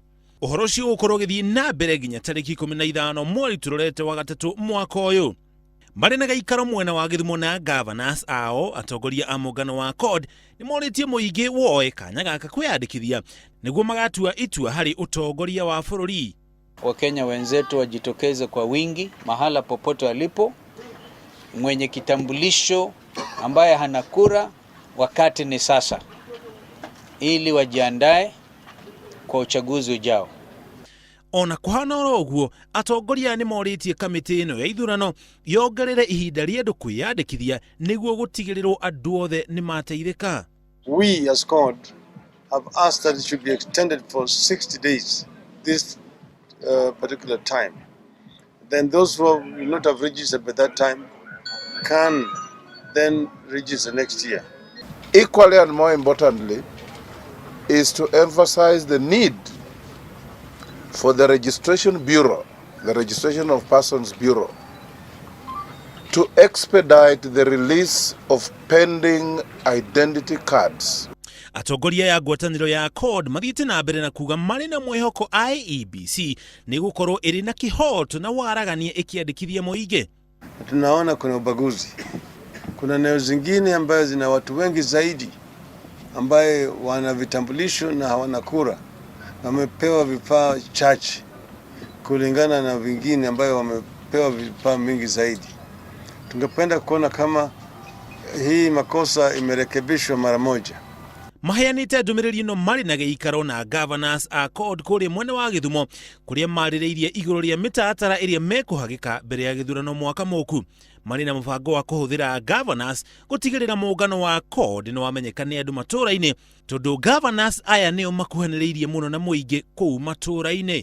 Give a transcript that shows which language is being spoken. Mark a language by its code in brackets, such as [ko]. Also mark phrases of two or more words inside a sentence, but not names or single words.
[ki] Ũhoro ũcio ũgũkorwo ũgĩthiĩ na mbere nginya tarĩki 15 mweri tũrorete wa gatatũ mwaka ũyũ. Marĩ na gaikaro mwena wa Gĩthumo na governors ao atongoria a mũngano wa CORD nĩ morĩtie mũingĩ woe kanya gaka kwĩyandĩkithia nĩguo magatua itua harĩ utongoria wa bũrũri. [sw] Wakenya wenzetu wajitokeze kwa wingi mahala popote walipo. Mwenye kitambulisho ambaye hana kura, wakati ni sasa, ili wajiandae kwa uchaguzi ujao. [ki] Ona kuhana ũguo atongoria nĩ morĩtie kamĩtĩ ĩno ya ithurano yongerere ihinda rĩa andũ kwĩyandĩkithia nĩguo gũtigĩrĩrwo andũ othe nĩ mateithĩka. [en] We as CORD have asked that it should be extended for 60 days this particular time. Then those who will not have registered by that time can then register next year. Equally and more importantly is to emphasize the need for the Registration Bureau, the Registration of Persons Bureau, to expedite the release of pending identity cards. [ki] Atongoria ya ngwatanĩro ya CORD mathiĩte na mbere na kuga marĩ na mwĩhoko IEBC nĩ gũkorwo ĩrĩ na kĩhooto na waragania ĩkĩandĩkithia mũingĩ. [sw] Tunaona kuna ubaguzi. Kuna eneo zingine ambayo zina watu wengi zaidi ambaye wana vitambulisho na hawana kura. Wamepewa vifaa chache kulingana na vingine ambayo wamepewa vifaa mingi zaidi. Tungependa kuona kama hii makosa imerekebishwa mara moja. [ki] Maheanĩte ndũmĩrĩri ĩno marĩ na gĩikaro na governors a CORD kũrĩa mwena wa Gĩthumo kũrĩa marĩrĩirie igũrũ rĩa mĩtaratara ĩrĩa mekũhagĩka mbere ya gĩthurano mwaka mũku. Marĩ na mũbango wa kũhũthĩra governors gũtigĩrĩra mũngano wa CORD nĩ wamenyeka nĩ andũ matũũra-inĩ, tondũ governors aya nĩo makuhanĩrĩirie mũno na mũingĩ kũu matũũra-inĩ.